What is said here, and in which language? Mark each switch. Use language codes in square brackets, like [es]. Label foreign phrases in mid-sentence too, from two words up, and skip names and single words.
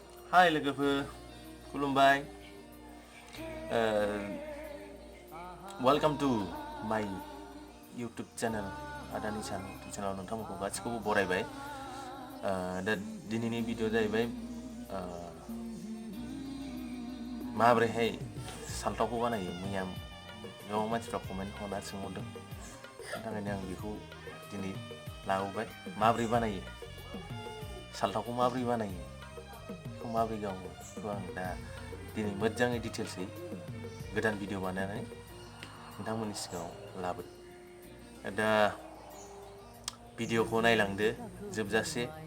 [brx] Hi लोगोफोर खुलुमबाय [en] Welcome to my YouTube channel [brx] आदा निसान YouTube channel नोंथांमोनखौ गासिखौबो बरायबाय दा दिनैनि भिडिअ जाहैबाय माबोरैहाय सालथावखौ बानायो मैया गोबां मानसिफ्रा कमेन्ट हरना सोंहरदों थाखायनो आं बेखौ दिनै लाबोबाय माबोरै बानायो सालथावखौ माबोरै बानायो बेखौ माबोरै गावो बेखौ आं दा दिनै मोजाङै डिटेल्सै गोदान भिडिअ बानायनानै नोंथांमोननि सिगाङाव लाबोदों दा भिडिअखौ नायलांदो जोबजासे